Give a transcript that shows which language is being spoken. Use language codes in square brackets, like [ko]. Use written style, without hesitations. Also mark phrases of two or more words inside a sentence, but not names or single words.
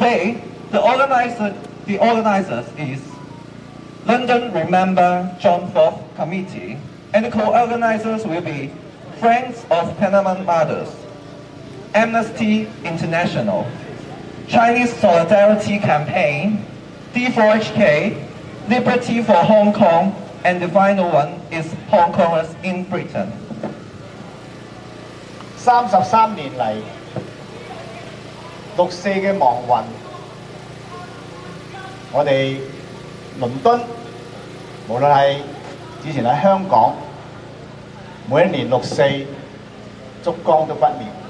[en] And today, the organizers the organizers is London Remember John 4th Committee, and the co-organizers will be Friends of Panama Mothers, Amnesty International, Chinese Solidarity Campaign, D4HK, Liberty for Hong Kong, and the final one is Hong Kongers in Britain. [yue] 33 年嚟，6.4嘅亡魂，我哋倫敦，無論係之前喺香港，每一年6.4燭光都不滅。